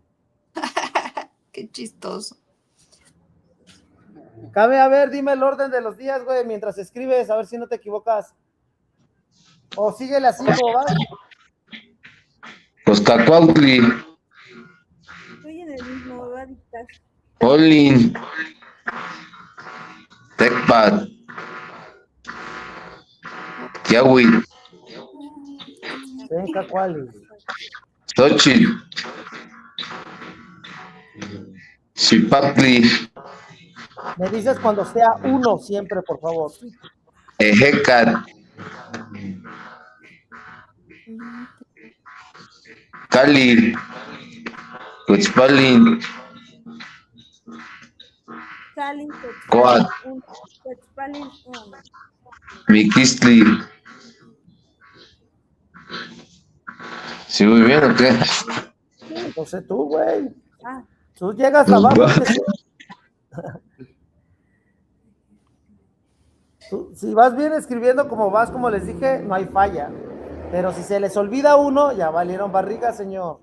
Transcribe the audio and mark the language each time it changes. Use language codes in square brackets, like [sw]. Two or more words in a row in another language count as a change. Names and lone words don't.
[es] Qué chistoso. Cabe, a ver, dime el orden de los días, güey, mientras escribes, a ver si no te equivocas. O síguele así, como vas. Coscacuautli. Estoy en el mismo, me va a dictar. Olin. Tecpat. Kiahui. Venga, ¿cuál? Xochitl. Cipactli. Me dices cuando sea 1 siempre, por favor. Ejecat. Cali. Cuetzpalin. Salin, Coat. Cuetzpalin, Miquistli. ¿Sí muy bien o qué? No sé tú, güey. Ah, Tú llegas Pues abajo. va. Si vas bien escribiendo como vas, como les dije, no hay falla. Pero si se les olvida uno, ya valieron barriga, señor.